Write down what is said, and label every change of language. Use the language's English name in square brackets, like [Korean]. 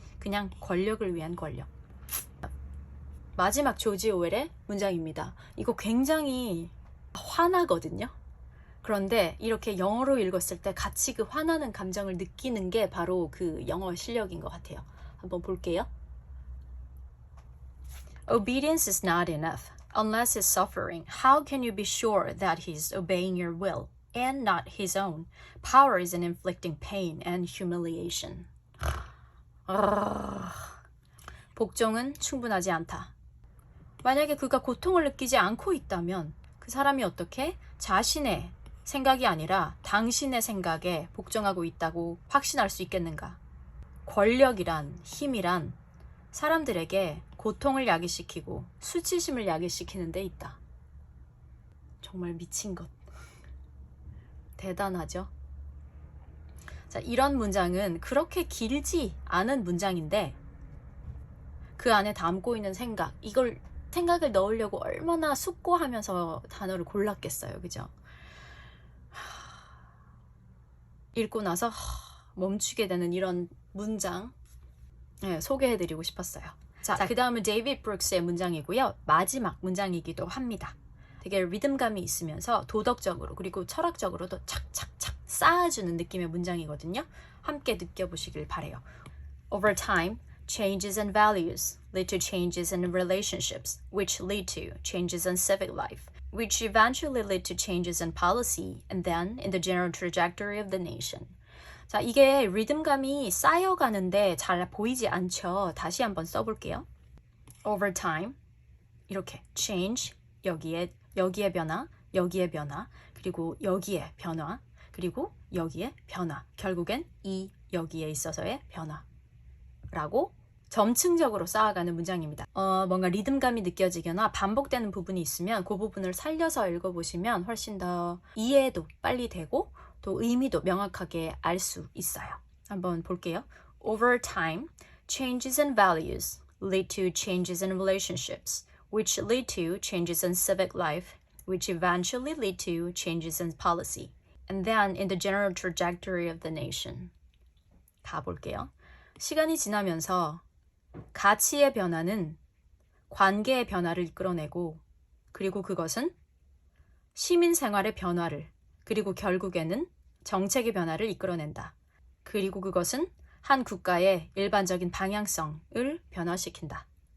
[Korean] 그냥 권력을 위한 권력. 마지막 조지 오웰의 문장입니다. 이거 굉장히 화나거든요. 그런데 이렇게 영어로 읽었을 때 같이 그 화나는 감정을 느끼는 게 바로 그 영어 실력인 것 같아요. 한번 볼게요. [English] Obedience is not enough. Unless he's suffering, how can you be sure that he's obeying your will and not his own? Power is in inflicting pain and humiliation. [Korean] 복종은 충분하지 않다. 만약에 그가 고통을 느끼지 않고 있다면 그 사람이 어떻게 자신의 생각이 아니라 당신의 생각에 복종하고 있다고 확신할 수 있겠는가? 권력이란, 힘이란 사람들에게 고통을 야기시키고 수치심을 야기시키는 데 있다. 정말 미친 것. 대단하죠? 자, 이런 문장은 그렇게 길지 않은 문장인데 그 안에 담고 있는 생각, 이걸 생각을 넣으려고 얼마나 숙고하면서 단어를 골랐겠어요. 그죠? 읽고 나서 멈추게 되는 이런 문장 소개해드리고 싶었어요. 자, 그 다음은 데이비드 브룩스의 문장이고요. 마지막 문장이기도 합니다. 되게 리듬감이 있으면서 도덕적으로 그리고 철학적으로도 착착착 쌓아주는 느낌의 문장이거든요. 함께 느껴보시길 바래요. [English] Over time, changes in values lead to changes in relationships, which lead to changes in civic life, which eventually lead to changes in policy, and then in the general trajectory of the nation. [Korean] 자, 이게 리듬감이 쌓여가는데 잘 보이지 않죠? 다시 한번 써볼게요. [English] Over time, [Korean] 이렇게 change, 여기에 변화, 여기에 변화, 그리고 여기에 변화, 그리고 여기에 변화. 결국엔 이 여기에 있어서의 변화라고 점층적으로 쌓아가는 문장입니다. 뭔가 리듬감이 느껴지거나 반복되는 부분이 있으면 그 부분을 살려서 읽어보시면 훨씬 더 이해도 빨리 되고 또 의미도 명확하게 알 수 있어요. 한번 볼게요. [English] Over time, changes in values lead to changes in relationships, which lead to changes in civic life, which eventually lead to changes in policy, and then in the general trajectory of the nation. [Korean] 가볼게요. 시간이 지나면서 가치의 변화는 관계의 변화를 이끌어내고 그리고 그것은 시민 생활의 변화를 그리고 결국에는 정책의 변화를 이끌어낸다. 그리고 그것은 한 국가의 일반적인 방향성을 변화시킨다.